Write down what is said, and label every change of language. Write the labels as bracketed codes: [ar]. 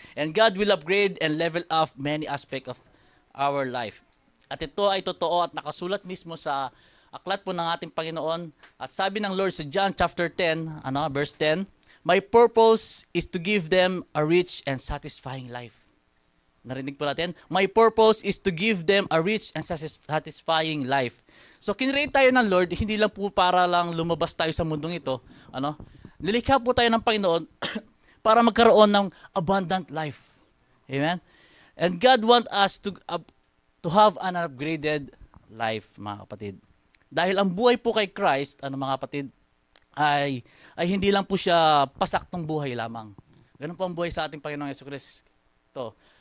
[en] And God will upgrade and level up many aspects of our life. [tl] At ito ay totoo at nakasulat mismo sa aklat po ng ating Panginoon. At sabi ng Lord sa John chapter 10, verse 10, [en] "My purpose is to give them a rich and satisfying life." [tl] Narinig po natin? [en] My purpose is to give them a rich and satisfying life. [tl] So, kinreate tayo ng Lord, hindi lang po para lang lumabas tayo sa mundong ito. Nilikha po tayo ng Panginoon para magkaroon ng abundant life. [en] Amen? And God wants us to have an upgraded life, [tl] mga kapatid. Dahil ang buhay po kay Christ, mga kapatid, ay hindi lang po siya pasaktong buhay lamang. Ganun po ang buhay sa ating Panginoong Jesucristo.